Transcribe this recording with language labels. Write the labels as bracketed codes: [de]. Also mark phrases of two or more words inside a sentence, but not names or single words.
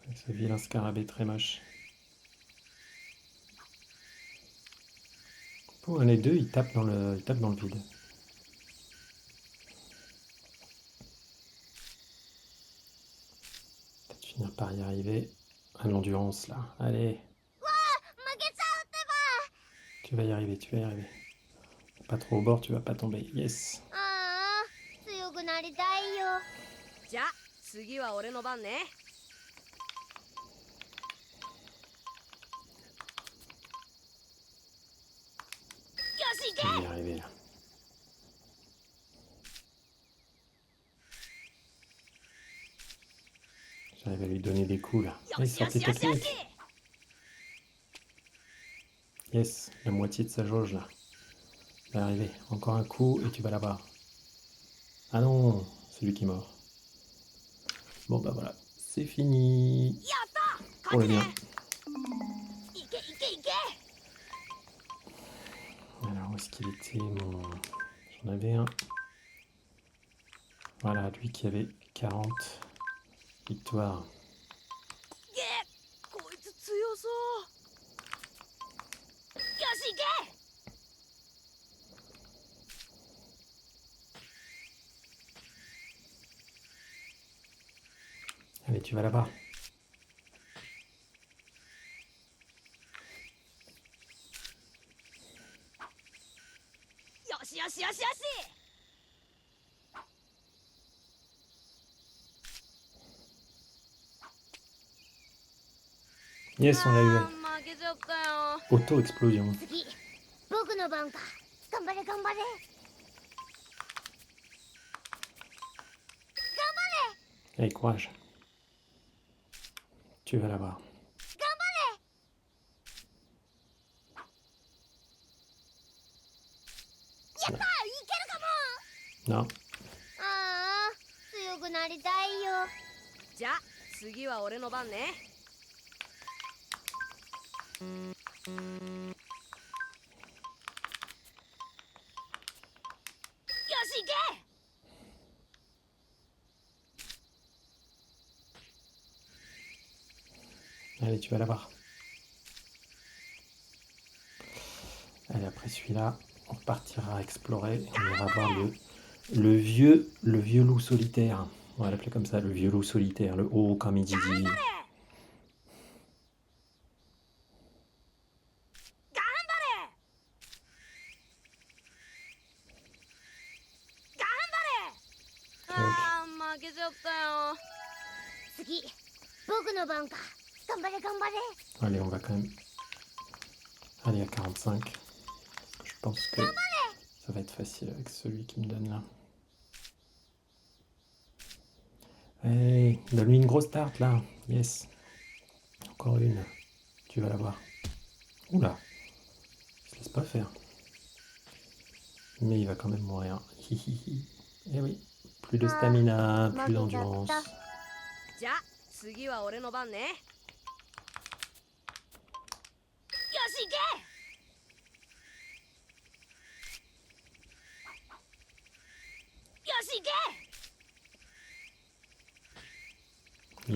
[fr] Avec ce vilain scarabée très moche. Pour les deux, ils tapent dans le vide. Peut-être finir par y arriver. À l'endurance là. Allez, [ja] 負けちゃうってば。 [fr] tu vas y arriver, tu vas y arriver. Pas trop au bord, tu vas pas tomber. Yes. [ja] ああ、強くなりたいよ。じゃあ次は俺の番ね。よし行 [fr] Tu vas [ja] け。 [fr] y arriver là. J'arrive à lui donner des coups là. [ja] よ [fr] Allez, [ja] しよ [fr] sortez [ja] しよしよし。 [fr] technique. Yes, la moitié de sa jauge là. Tu vas y arriver. Encore un coup et tu vas là-bas. Ah non, c'est lui qui est mort. Bon bah voilà, c'est fini. [ja] やった。 [fr] Pour [ja] 勝 [fr] le [ja] ちね。 [fr] bien. [ja] いけいけいけ。 [fr] Alors où est-ce qu'il était mon... J'en avais un. Voilà, lui qui avait 40 victoires. [ja] げっ、こいつ強そう。よし行け。 [fr] Allez, tu vas là-bas. [ja] よしよしよしよし。 [fr] Yes, on l'a eu. [ja] 負けちゃったよ。 [fr] Auto-explosion. [ja] 次、僕の番か。頑張れ頑張れ。 [fr] Allez, courage. Tu vas là-bas. [ja] やった、いけるかも。 [fr] Non. [ja] ああ、強くなりたいよ。じゃあ次は俺の番ね。よし行け。 [fr] Allez, tu vas là-bas. Allez, après celui-là, on repartira explorer. Et on ira voir le vieux loup solitaire. On va l'appeler comme ça, le vieux loup solitaire, le haut comme il dit. [ja] 頑張れ。 あー負けちゃったよ。次、僕の番か。頑張れ頑張れ。 [fr] Allez, on va quand même aller à 45. Je pense que ça va être facile avec celui qui me donne là. Allez, donne-lui une grosse tarte là. Yes. Encore une. Tu vas la voir. Oula. Il se laisse pas faire. Mais il va quand même mourir. Hihihi. Eh oui. Plus de stamina, plus d'endurance. [ja] じゃあ次は俺の番ね。よし行け。よし行け。